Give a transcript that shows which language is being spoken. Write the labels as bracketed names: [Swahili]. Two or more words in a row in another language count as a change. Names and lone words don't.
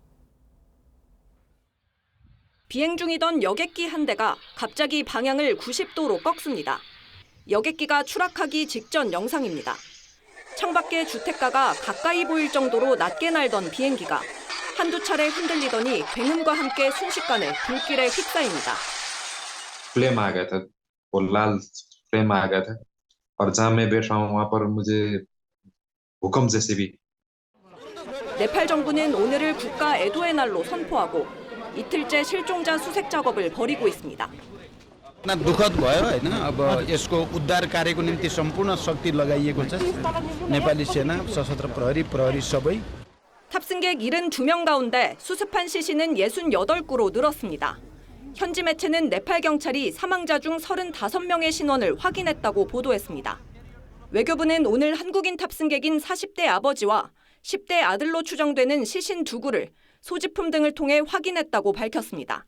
[Korean] 비행 중이던 여객기 한 대가 갑자기 방향을 90도로 꺾습니다. 여객기가 추락하기 직전 영상입니다. 창밖의 주택가가 가까이 보일 정도로 낮게 날던 비행기가 한두 차례 흔들리더니 굉음과 함께 순식간에 불길에 휩싸입니다. [Hindi] फ्लेम आ गया था वो लाल फ्लेम आ गया था और जहां मैं बैठा हूं वहां पर मुझे भूकंप जैसे भी. [Korean] 네팔 정부는 오늘을 국가 애도의 날로 선포하고 이틀째 실종자 수색 작업을 벌이고 있습니다. [Nepali] दुःखद भयो हैन अब यसको उद्धार कार्यको निम्ति सम्पूर्ण शक्ति लगाइएको छ नेपाली सेना सशस्त्र प्रहरी सबै [Korean] 탑승객 72명 가운데 수습한 시신은 68구로 늘었습니다. 현지 매체는 네팔 경찰이 사망자 중 35명의 신원을 확인했다고 보도했습니다. 외교부는 오늘 한국인 탑승객인 40대 아버지와 10대 아들로 추정되는 시신 2구를 소지품 등을 통해 확인했다고 밝혔습니다.